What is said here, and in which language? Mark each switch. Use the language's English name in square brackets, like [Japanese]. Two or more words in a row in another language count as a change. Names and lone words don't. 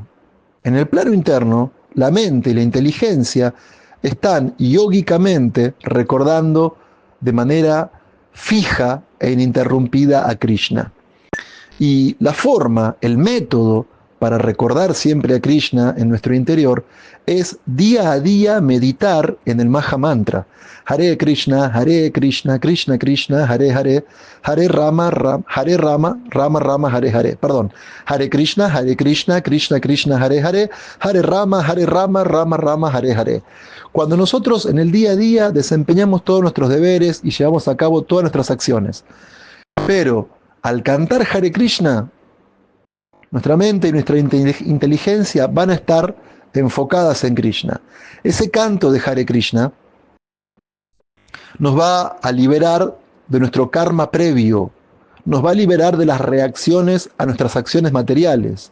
[Spanish] En el plano interno, la mente y la inteligencia están yógicamente recordando de manera fija e ininterrumpida a Krishna. Y la forma, el método para recordar siempre a Krishna en nuestro interior es día a día meditar en el Maha Mantra. [Sanskrit] हरे कृष्ण, कृष्ण कृष्ण, हरे हरे, हरे राम, राम राम, हरे हरे. [Spanish] Perdón. [Sanskrit] हरे कृष्ण, कृष्ण कृष्ण, हरे हरे, हरे राम, राम राम, हरे हरे. [Spanish] Cuando nosotros en el día a día desempeñamos todos nuestros deberes y llevamos a cabo todas nuestras acciones, pero al cantar Hare Krishna, nuestra mente y nuestra inteligencia van a estar enfocadas en Krishna. Ese canto de Hare Krishna nos va a liberar de nuestro karma previo, nos va a liberar de las reacciones a nuestras acciones materiales.